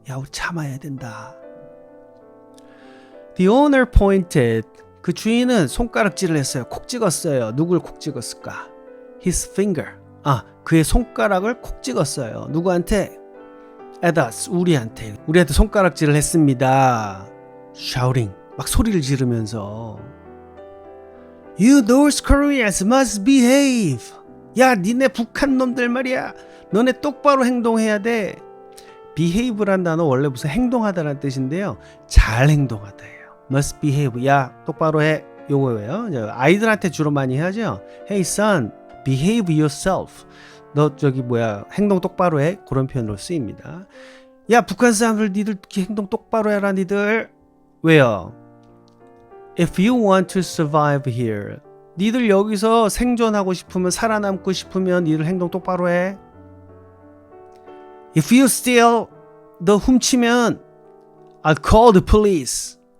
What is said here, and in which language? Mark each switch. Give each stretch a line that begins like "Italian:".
Korean: 야, 우리 참아야 된다.
English: The owner pointed.
Korean: 그 주인은 손가락질을 했어요. 콕 찍었어요. 누굴 콕 찍었을까?
English: His finger.
Korean: 그의 손가락을 콕 찍었어요. 누구한테?
English: At us.
Korean: 우리한테 손가락질을 했습니다.
English: Shouting.
Korean: 막 소리를 지르면서
English: You North Koreans must behave.
Korean: 야, 니네 북한 놈들 말이야. 너네 똑바로 행동해야 돼. behave란 단어 원래 무슨 행동하다라는 뜻인데요. 잘 행동하다예요.
English: must behave.
Korean: 야, 똑바로 해. 요거예요. 아이들한테 주로 많이 하죠.
English: Hey son, behave yourself.
Korean: 너 행동 똑바로 해. 그런 표현으로 쓰입니다. 야, 북한 사람들 니들 행동 똑바로 해라 니들. 왜요?
English: If you want to survive here.
Korean: 니들 여기서 생존하고 싶으면 살아남고 싶으면 니들 행동 똑바로 해.
English: If you steal,
Korean: 너 훔치면
English: I'll call the police.